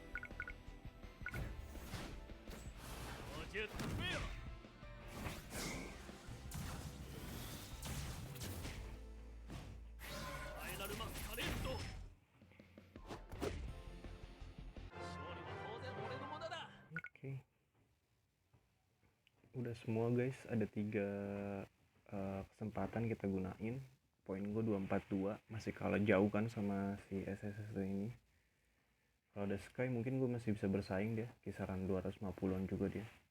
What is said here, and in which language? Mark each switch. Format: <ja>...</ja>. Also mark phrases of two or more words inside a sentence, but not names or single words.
<ja>ロジェットフェア。ファイナルマスカレット。勝利は当然俺のものだ。</ja> <id>Oke. Udah semua guys, ada 3 kesempatan kita gunain. Poin gue 242, masih kalah jauh kan sama si SSS ini. Kalau ada Sky mungkin gue masih bisa bersaing dia, kisaran 250-an juga dia.</id>